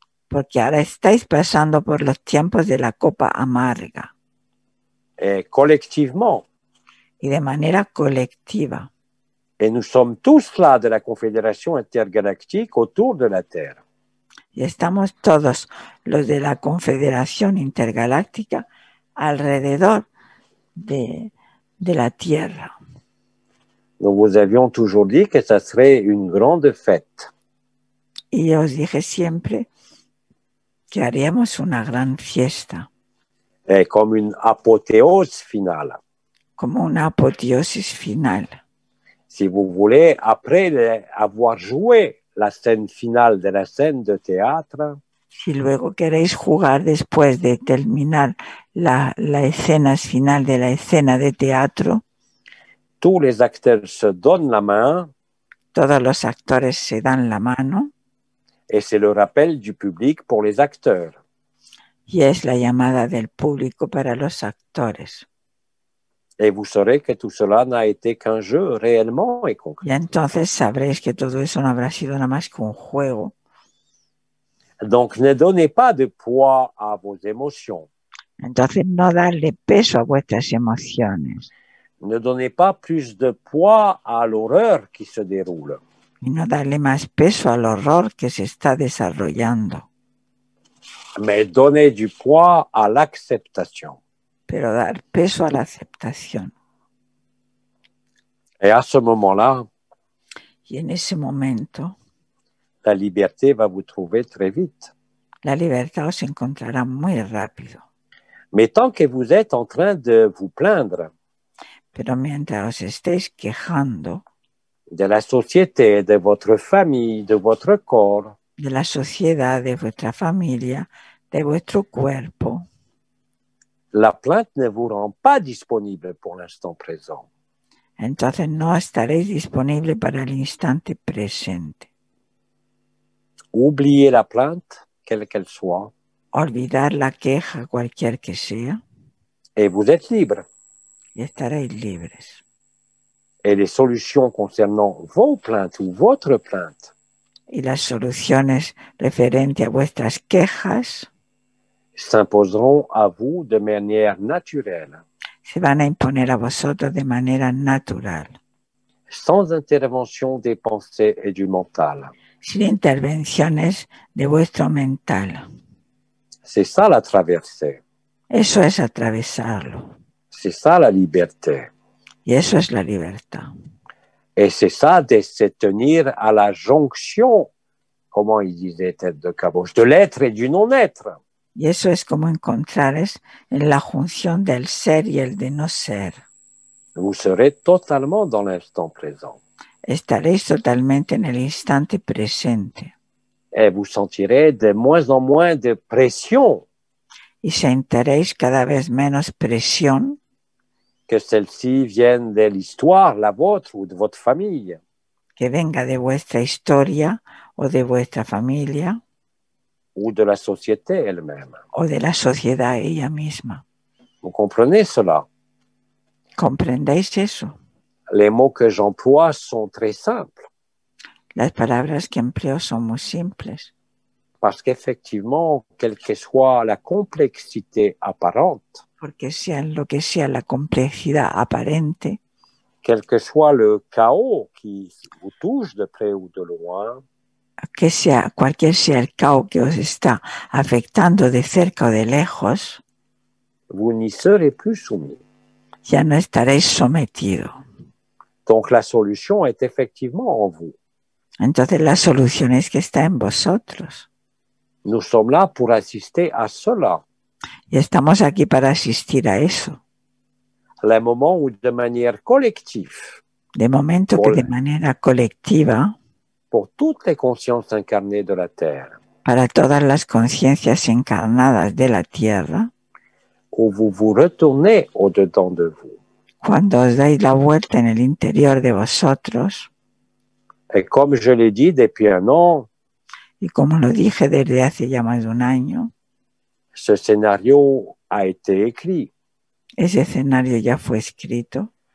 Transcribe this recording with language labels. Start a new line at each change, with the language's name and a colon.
Spanish: Porque ahora estáis pasando por los tiempos de la copa amarga.
French: Et collectivement.
Spanish: Y de manera colectiva.
French: Et nous sommes tous là de la Confédération intergalactique autour de la Terre.
Spanish: Y estamos todos los de la Confederación Intergaláctica alrededor de la Tierra.
French: Nous vous avions toujours dit que ça serait une grande fête.
Spanish: Y os dije siempre que haríamos una gran fiesta.
French: Et comme une apothéose finale.
Spanish: Como una apoteosis final.
French: Si vous voulez, après avoir joué la scène finale de la scène de théâtre,
Spanish: si luego queréis jugar después de terminar la escena final de la escena de teatro,
French: tous les acteurs se donnent la main.
Spanish: Todos los actores se dan la mano.
French: Et c'est le rappel du public pour les acteurs.
Spanish: Y es la llamada del público para los actores.
French: Et vous saurez que tout cela n'a été qu'un jeu réellement et concret.
Spanish: Y entonces sabréis que todo eso no habrá sido nada más que un juego.
French: Donc ne donnez pas de poids à vos émotions.
Spanish: Entonces no darle peso a vuestras emociones.
French: Ne donnez pas plus de poids à l'horreur qui se déroule.
Spanish: Y no darle más peso al horror que se está desarrollando.
French: Mais donnez du poids à l'acceptation.
Spanish: Pero dar peso a la aceptación.
French: Et à ce moment-là,
Spanish: y en ese momento,
French: la liberté va vous trouver très vite.
Spanish: La libertad os encontrará muy rápido.
French: Mais tant que vous êtes en train de vous plaindre,
Spanish: pero mientras os estéis quejando
French: de la société, de votre famille, de votre corps,
Spanish: de la sociedad, de vuestra familia, de vuestro cuerpo,
French: la plainte ne vous rend pas disponible pour l'instant présent.
Spanish: entonces no estaréis disponible para el instante presente.
French: Oubliez la plainte, quelle qu'elle soit.
Spanish: Olvidar la queja, cualquier que sea.
French: Et vous êtes libre.
Spanish: Y estaréis libres.
French: Et les solutions concernant vos plaintes ou votre plainte,
Spanish: y las soluciones referentes a vuestras quejas
French: s'imposeront à vous de manière naturelle.
Spanish: Se van a imponer a vosotros de manera natural.
French: Sans intervention des pensées et du mental.
Spanish: Sin intervenciones de vuestro mental.
French: C'est ça la traversée.
Spanish: Eso es atravesarlo.
French: C'est ça la liberté.
Spanish: Y eso es la libertad.
French: Et c'est ça de se tenir à la jonction, comment il disait Tête de Caboche, de l'être et du non-être.
Spanish: Y eso es como encontrares en la junción del ser y el de no ser.
French: Vous serez totalement dans l'instant présent.
Spanish: Estaréis totalmente en el instante presente.
French: Et vous sentirez de moins en moins de pression.
Spanish: Y sentiréis cada vez menos presión.
French: Que celle-ci vienne de l'histoire, la vôtre ou de votre famille.
Spanish: Que venga de vuestra historia o de vuestra familia.
French: Ou de la société elle-même.
Spanish: O de la sociedad ella misma.
French: Vous comprenez cela?
Spanish: ¿Comprendéis eso?
French: Les mots que j'emploie sont très simples.
Spanish: Las palabras que empleo son muy simples.
French: Parce qu'effectivement, quelle que soit la complexité apparente,
Spanish: porque sea lo que sea la complejidad aparente,
French: quel que soit le chaos qui vous touche de près ou de loin,
Spanish: que sea cualquier sea el caos que os está afectando de cerca o de lejos,
French: vous n'y serez plus soumis.
Spanish: Ya no estaréis sometidos.
French: Donc la solution est effectivement en vous.
Spanish: Entonces la solución es que está en vosotros.
French: Nous sommes là pour assister à cela.
Spanish: Y estamos aquí para asistir a eso.
French: Le moment où de manière collective,
Spanish: de momento que de manera colectiva,
French: pour toutes les consciences incarnées de la Terre,
Spanish: para todas las conciencias encarnadas de la Tierra,
French: où vous vous retournez au-dedans de vous.
Spanish: cuando os dais la vuelta en el interior de vosotros,
French: Et comme je l'ai dit depuis un an,
Spanish: y como lo dije desde hace ya más de un año,
French: ce scénario a été écrit.
Spanish: ese escenario ya fue escrito.